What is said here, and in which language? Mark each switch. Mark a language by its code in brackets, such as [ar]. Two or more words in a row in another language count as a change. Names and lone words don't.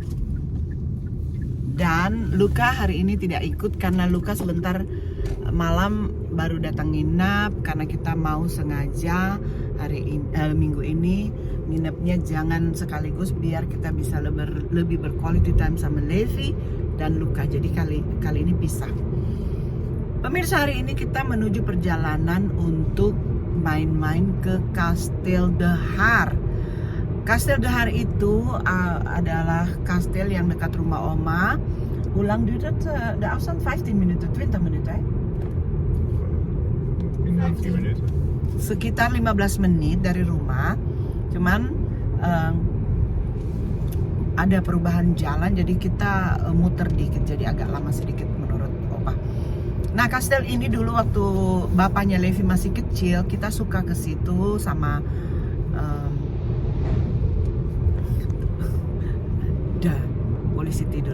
[id] Dan Luka hari ini tidak ikut karena Luka sebentar malam baru datang nginap karena kita mau sengaja minggu ini nginepnya jangan sekaligus biar kita bisa lebih berquality time sama Levi dan Luka. Jadi kali ini pisah. Pemirsa, hari ini kita menuju perjalanan untuk main-main ke Kastel de Haar. Kastel de Haar itu adalah kastel yang dekat rumah Oma. [nl] Hoe lang duurt het? De afstand 15 minuten, 20 minuten. 15 minuten. [id] Sekitar 15 menit dari rumah. Cuman ada perubahan jalan jadi kita muter dikit, jadi agak lama sedikit menurut Opa. Nah, kastel ini dulu waktu bapaknya Levi masih kecil, kita suka ke situ sama polisi tidur.